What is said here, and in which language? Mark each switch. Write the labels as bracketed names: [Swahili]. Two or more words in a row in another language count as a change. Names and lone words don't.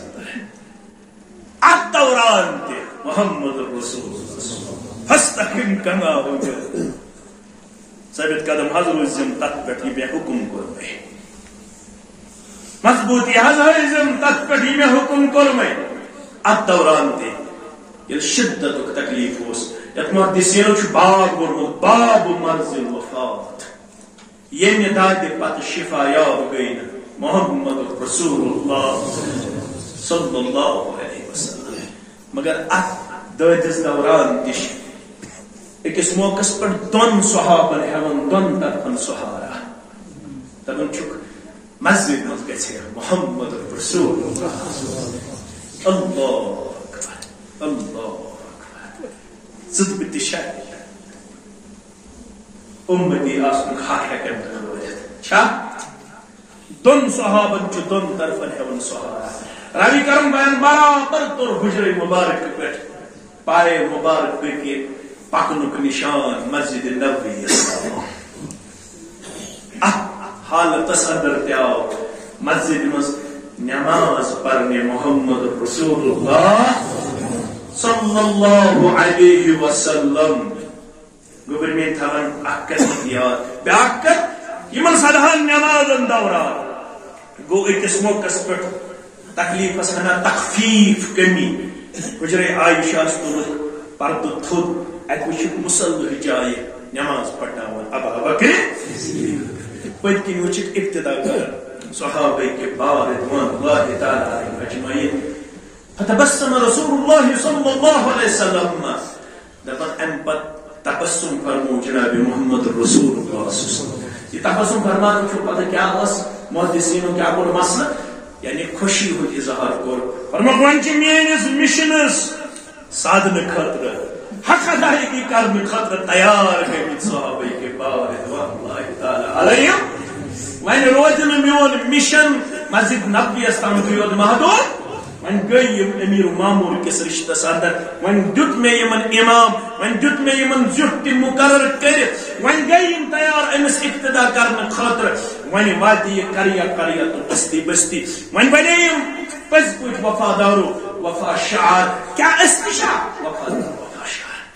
[Kashmiri] اتھ دوران تہِ محمد رسول [Arabic] فاستقم کما امرت [Kashmiri] ثابت قدم حض روزم تتھ پٮ۪ٹھ یہِ مےٚ حُکم کوٚر مےٚ مضبوٗطی حض ہٲیزم تتھ پٮ۪ٹھ یہِ مےٚ حُکم کوٚر مےٚ اتھ دوران تہِ ییٚلہِ شِدتُک تکلیٖف اوس یتھ محدثیٖنو چھُ باب ووٚنمُت [Arabic] باب مرض الوفات [Kashmiri] ییٚمہِ دادِ پتہٕ شفا یاب گٔے نہٕ محمد رسول اللہ [Arabic] صلی اللہ علیہ وسلم [Kashmiri] مگر اتھ دٲدِس دوران تہِ چھِ أکِس موقعس پٮ۪ٹھ دۄن صحابن ہیوان دۄن طرفن سہارا دپان چھُکھ مسجد منٛز گژھِ محمد رسول اللہ [Arabic] اللہ اکبر اللہ اکبر [Kashmiri] ژٕ تہٕ بہٕ تہِ چھا اُمتی آسنُک حق ہیکن ہٲوِتھ چھا دۄن صحابن چھُ دۄن طرفن ہیوان سہارا روی کرم بیان برابر طور حجر مبارک پٮ۪ٹھ پایے مبارک پٔکِتھ پکنُک نشان مسجد نبوی اتھ حالتس اندر تہِ آو مسجد منٛز نماز پرنہِ محمد رسول اللہ [Arabic] صلی اللہ علیہ [Kashmiri] وسلم گوبر میں تھاون اکھ کتھ یاد بیاکھ کتھ یمن سدہن نمازن دوران گو أکِس موقعس پٮ۪ٹھ تکلیفس ہنا تخفیف کمی حجرے عائشہ تُلُکھ پردٕ تھوٚد اتہ وچھِکھ مُصلی جایہِ نماز پڑھناوان ابا بکر پٔتۍ کِنۍ وچھِکھ ابتدا کران صحابہ کبار [Arabic] رضوان اللہ تعالی علیہم اجمعین فتبسم رسول اللہ صلی اللہ علیہ وسلم [Kashmiri] دپان امہ پتہٕ تبسم فرمو جناب محمد رسول اللہ [Arabic] صلی اللہ علیہ وسلم [Kashmiri] یہ تبسم فرمان چھُ پتہ کیا ٲس محدثینو کیا کوٚر مسئلہ یعنی خوشی ہُنٛد اظہار کوٚر فرموکھ وۄنۍ چھِ میٲنِس مشنس سادنہٕ خٲطرٕ حق ادائیگی کرنہٕ خٲطرٕ تیار گٔمٕتۍ صحابہ کبار [Arabic] رضوان اللہ تعالی علیہم [Kashmiri] وۄنۍ روزِ نہٕ میون مشن مسجد نبویس تامتھٕے یوت محدوٗد وۄنۍ گٔے یِم امیر ماموٗر کِس رشتس اندر وۄنۍ دیُت مےٚ یِمن امام وۄنۍ دیُت مےٚ یِمن زیُٹھ تہِ مُقرر کٔرِتھ وۄنۍ گٔے یِم تیار أمِس اقتدا کرنہٕ خٲطرٕ وۄنۍ واتہِ یہِ قریا قریا تہٕ بستی بستی وۄنۍ بنے یِم پٔزۍ پٲٹھۍ وفادارو وفا شعار کیا أسۍ تہِ چھا وفادار وفا شعار